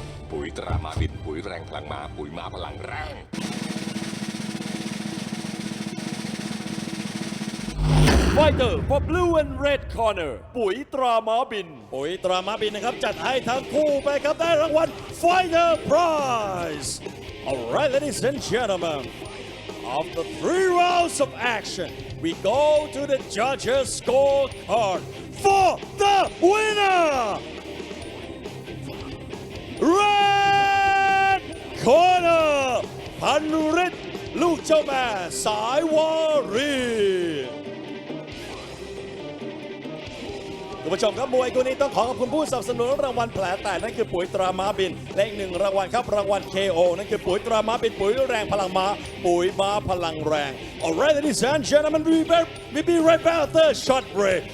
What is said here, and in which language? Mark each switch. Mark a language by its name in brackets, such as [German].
[Thai] ปุ๋ยตราม้าบินปุ๋ยแรงพลังม้าปุ๋ยม้าพลังแรง Fighter for blue and red corner ปุ๋ยตราม้าบินปุ๋ยตราม้าบินนะครับจัดให้ทั้งคู่ไปครับได้รางวัล Fighter Prize. [English] Alright, ladies and gentlemen, after 3 rounds of action, we go to the judges' scorecard for the winner. Red corner พันฤทธิ์ลูกเจ้าแม่สายวารี [Thai] คุณผู้ชมครับมวยคู่นี้ต้องขอขอบคุณผู้สนับสนุนรางวัลแผลแตกนั่นคือปุ๋ยตราม้าบินและอีก1รางวัลครับรางวัล KO นั่นคือปุ๋ยตราม้าบินปุ๋ยแรงพลังม้าปุ๋ยม้าพลังแรง [English] Alright ladies and gentlemen we'll be right back after a short break.